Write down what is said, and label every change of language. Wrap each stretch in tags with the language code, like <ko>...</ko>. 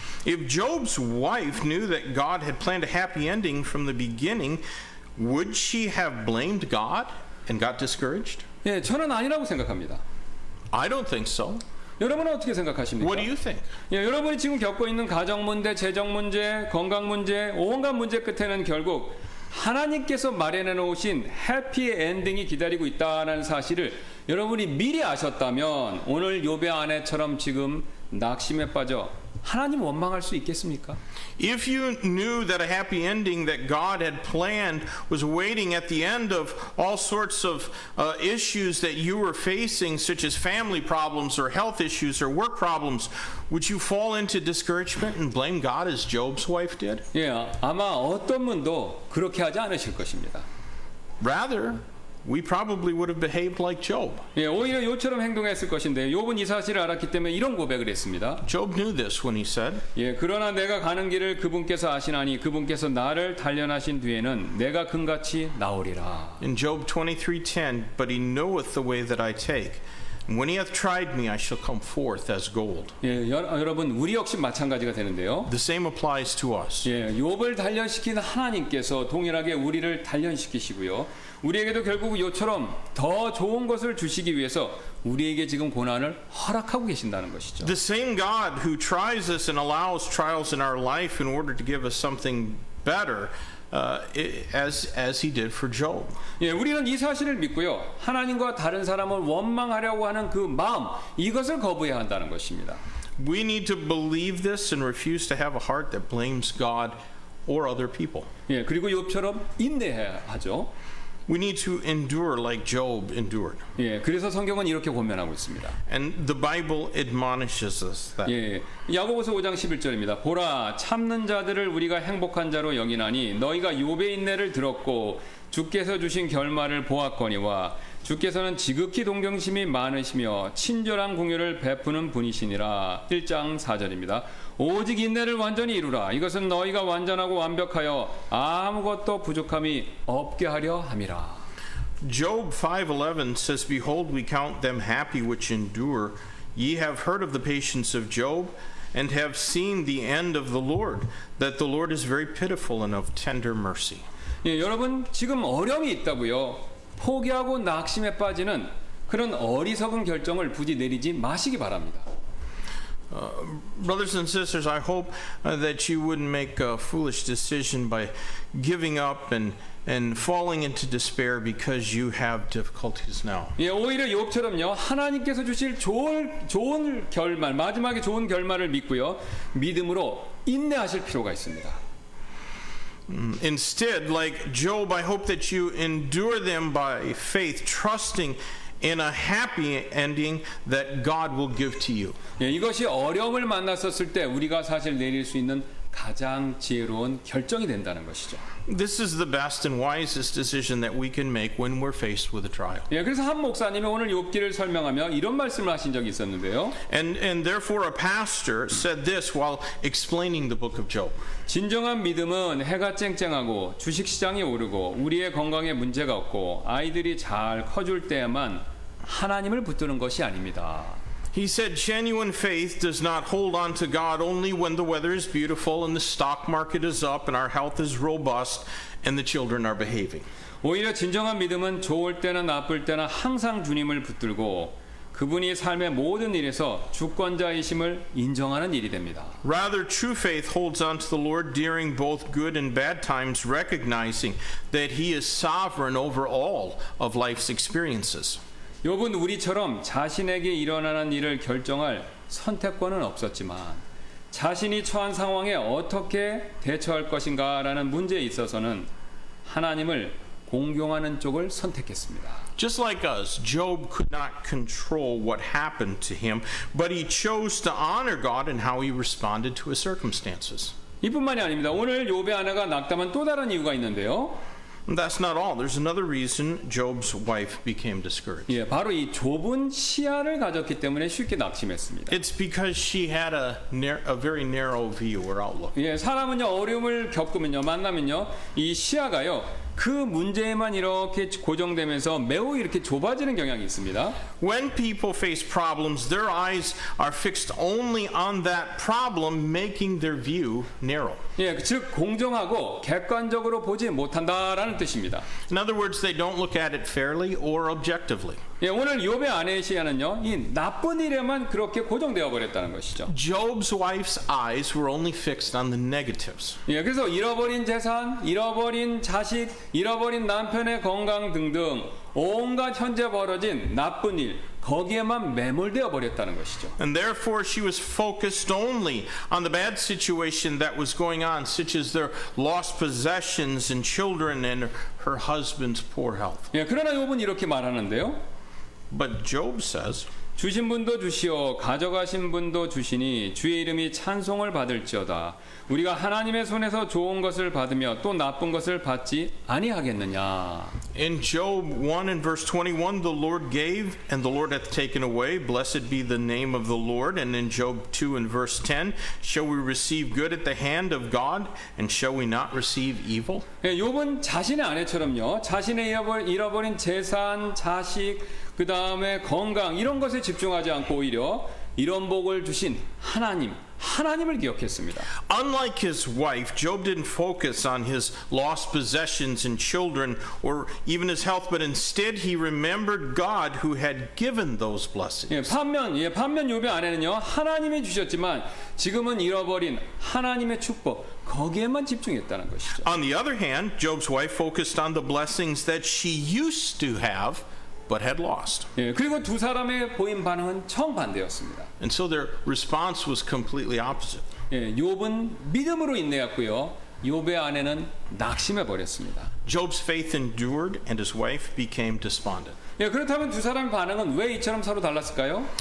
<en>If Job's wife knew that God had planned a happy ending from the beginning, would she have blamed God and got discouraged?</en> <ko>예, 저는 아니라고 생각합니다.</ko> <en>I don't think so.</en> <ko>여러분은 어떻게 생각하십니까?</ko> <en>What do you think?</en> <ko>예, 여러분이 지금 겪고 있는 가정 문제, 재정 문제, 건강 문제, 온갖 문제 끝에는 결국 하나님께서 마련해 놓으신 해피 엔딩이 기다리고 있다는 사실을 여러분이 미리 아셨다면 오늘 욥의 아내처럼 지금 낙심에 빠져 하나님 원망할 수 있겠습니까?</ko> <en>If you knew that a happy ending that God had planned was waiting at the end of all sorts of issues that you were facing, such as family problems or health issues or work problems, would you fall into discouragement and blame God as Job's wife did?</en> <ko>예, 아마 어떤 분도 그렇게 하지 않으실 것입니다.</ko> <en>Rather, we probably would have behaved like Job.</en> <ko>예, 오히려 욥처럼 행동했을 것인데 욥은 이 사실을 알았기 때문에 이런 고백을 했습니다.</ko> <en>Job knew this when he said,</en> <ko>예, 그러나 내가 가는 길을 그분께서 아시나니 그분께서 나를 단련하신 뒤에는 내가 금같이 나오리라.</ko> <en>in Job 23:10, but he knoweth the way that I take. And when he hath tried me, I shall come forth as gold.</en> <ko>예, 여러분 우리 역시 마찬가지가 되는데요.</ko> <en>The same applies to us.</en> <ko>예, 욥을 단련시킨 하나님께서 동일하게 우리를 단련시키시고요. 우리에게도 결국 욥처럼 더 좋은 것을 주시기 위해서 우리에게 지금 고난을 허락하고 계신다는 것이죠.</ko> <en>The same God who tries us and allows trials in our life in order to give us something better, as he did for Job.</en> <ko>예, 우리는 이 사실을 믿고요. 하나님과 다른 사람을 원망하려고 하는 그 마음, 이것을 거부해야 한다는 것입니다.</ko> <en>We need to believe this and refuse to have a heart that blames God or other people.</en> <ko>예, 그리고 욥처럼 인내해야 하죠.</ko> <en>We need to endure like Job endured.</en> <ko>예, 그래서 성경은 이렇게 권면하고 있습니다.</ko> <en>And the Bible admonishes us that.</en> <ko>예, 야고보서 5장 11절입니다. 보라, 참는 자들을 우리가 행복한 자로 여기나니 너희가 욥의 인내를 들었고 주께서 주신 결말을 보았거니와 주께서는 지극히 동정심이 많으시며 친절한 공유를 베푸는 분이시니라. 1장 4절입니다. 오직 인내를 완전히 이루라. 이것은 너희가 완전하고 완벽하여 아무것도 부족함이 없게 하려 함이라.</ko> <en>Job 5:11 says, Behold, we count them happy which endure. Ye have heard of the patience of Job, and have seen the end of the Lord, that the Lord is very pitiful and of tender mercy.</en> <ko>예, 여러분 지금 어려움이 있다고요. 포기하고 낙심에 빠지는 그런 어리석은 결정을 부디 내리지 마시기 바랍니다.</ko> <en>Brothers and sisters, I hope that you wouldn't make a foolish decision by giving up and falling into despair because you have difficulties now.</en> <ko>예, 오히려 욥처럼요. 하나님께서 주실 좋은 결말, 마지막에 좋은 결말을 믿고요. 믿음으로 인내하실 필요가 있습니다.</ko> <en>Instead, like Job, I hope that you endure them by faith, trusting in a happy ending that God will give to you.</en> <ko>예, 이것이 어려움을 만났었을 때 우리가 사실 내릴 수 있는 가장 지혜로운 결정이 된다는 것이죠.</ko> <en>This is the best and wisest decision that we can make when we're faced with a trial.</en> <ko>예, 그래서 한 목사님이 오늘 욥기를 설명하며 이런 말씀을 하신 적이 있었는데요.</ko> <en>And therefore a pastor said this while explaining the book of Job.</en> <ko>진정한 믿음은 해가 쨍쨍하고 주식시장이 오르고 우리의 건강에 문제가 없고 아이들이 잘 커줄 때에만 하나님을 붙드는 것이 아닙니다.</ko> <en>He said genuine faith does not hold on to God only when the weather is beautiful and the stock market is up and our health is robust and the children are behaving.</en> <ko>오히려 진정한 믿음은 좋을 때나 나쁠 때나 항상 주님을 붙들고 그분이 삶의 모든 일에서 주권자이심을 인정하는 일이 됩니다.</ko> <en>Rather, true faith holds on to the Lord during both good and bad times, recognizing that He is sovereign over all of life's experiences.</en> <ko>욥은 우리처럼 자신에게 일어나는 일을 결정할 선택권은 없었지만 자신이 처한 상황에 어떻게 대처할 것인가라는 문제에 있어서는 하나님을 공경하는 쪽을 선택했습니다.</ko> <en>Just like us, Job could not control what happened to him, but he chose to honor God in how he responded to his circumstances.</en> <ko>이뿐만이 아닙니다. 오늘 욥의 아내가 낙담한 또 다른 이유가 있는데요.</ko> <en>And that's not all. There's another reason Job's wife became discouraged.</en> <ko>예, 바로 이 좁은 시야를 가졌기 때문에 쉽게 낙심했습니다.</ko> <en>It's because she had a very narrow view or outlook.</en> <ko>예, 사람은요 어려움을 겪으면요 만나면요 이 시야가요 그 문제에만 이렇게 고정되면서 매우 이렇게 좁아지는 경향이 있습니다.</ko> <en>When people face problems, their eyes are fixed only on that problem, making their view narrow.</en> <ko>예, 즉 공정하고 객관적으로 보지 못한다라는 뜻입니다.</ko> <en>In other words, they don't look at it fairly or objectively.</en> <ko>예, 오늘 욥의 아내의 시야는요, 이 나쁜 일에만 그렇게 고정되어 버렸다는 것이죠.</ko> <en>Job's wife's eyes were only fixed on the negatives.</en> <ko>예, 그래서 잃어버린 재산, 잃어버린 자식, 잃어버린 남편의 건강 등등 온갖 현재 벌어진 나쁜 일, 거기에만 매몰되어 버렸다는 것이죠.</ko> <en>And therefore she was focused only on the bad situation that was going on, such as their lost possessions and children and her husband's poor health.</en> <ko>예, 그러나 욥은 이렇게 말하는데요.</ko> <en>But Job says,</en> <ko>주신 분도 주시오 가져가신 분도 주시니 주의 이름이 찬송을 받을지어다. 우리가 하나님의 손에서 좋은 것을 받으며 또 나쁜 것을 받지 아니하겠느냐.</ko> <en>in Job 1 and verse 21, the Lord gave and the Lord hath taken away. Blessed be the name of the Lord. And in Job 2 and verse 10, shall we receive good at the hand of God and shall we not receive evil?</en> <ko>예, 욥은 자신의 아내처럼요. 자신의 잃어버린 재산, 자식, 그 다음에 건강 이런 것에 집중하지 않고 오히려 이런 복을 주신 하나님을 기억했습니다.</ko> <en>Unlike his wife, Job didn't focus on his lost possessions and children or even his health, but instead he remembered God who had given those blessings.</en> <ko>반면 욥의 아내는요. 하나님이 주셨지만 지금은 잃어버린 하나님의 축복 거기에만 집중했다는 것이죠.</ko> <en>On the other hand, Job's wife focused on the blessings that she used to have but had lost.</en> <ko>예, 그리고 두 사람의 보인 반응은 정반대였습니다.</ko> <en>And so their response was completely opposite.</en> <ko>예, 욥은 믿음으로 인내했고요. 욥의 아내는 낙심해 버렸습니다.</ko> <en>Job's faith endured and his wife became despondent.</en> <ko>예, 그렇다면 두 사람의 반응은 왜 이처럼 서로 달랐을까요?</ko>